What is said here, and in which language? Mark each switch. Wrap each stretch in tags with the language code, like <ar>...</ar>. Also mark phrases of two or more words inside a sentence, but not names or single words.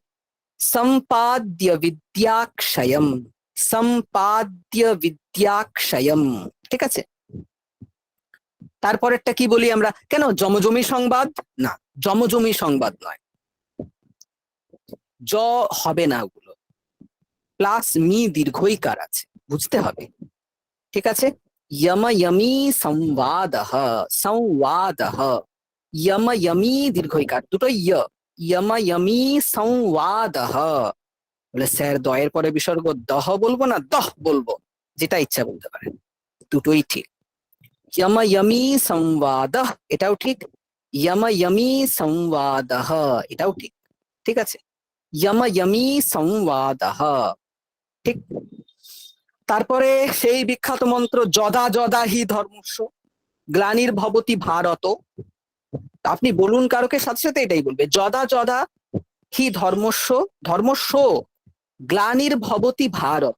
<sa>সম্পাদ্য বিদ্যাক্ষয়ম, সম্পাদ্য বিদ্যাক্ষয়ম,</sa> <bn>ঠিক আছে। তারপরেরটা কি বলি আমরা? কেন জমজমি সংবাদ? না, জমজমি সংবাদ নয়, জ হবে না, ওগুলো প্লাস মি দীর্ঘইকার আছে, বুঝতে হবে, ঠিক আছে।</bn> <sa>यम यमी संवादः, संवादः, यम यमी</sa> <bn>দীর্ঘইকার, দুটো</bn> <sa>यम यमी संवादः।</sa> <bn>বলে স্যার, দয়ের পরে বিসর্গ দহ বলবো না দহ বলবো, যেটা ইচ্ছা বলতে পারেন, দুটোই ঠিক।</bn> <sa>यम यमी संवादः,</sa> <bn>এটাও ঠিক।</bn> <sa>यम यमी संवादः,</sa> <bn>এটাও ঠিক, ঠিক আছে।</bn> <sa>यम यमी संवादः,</sa> <bn>ঠিক। তারপরে সেই বিখ্যাত মন্ত্র,</bn> <sa>যদা যদা হি ধর্মস্য গ্লানির্ভবতি ভারত।</sa> <bn>আপনি বলুন কারকে, সাথে সাথে এটাই বলবে,</bn> <sa>যদা যদা হি ধর্মস্য, ধর্মস্য গ্লানির্ভবতি ভারত।</sa>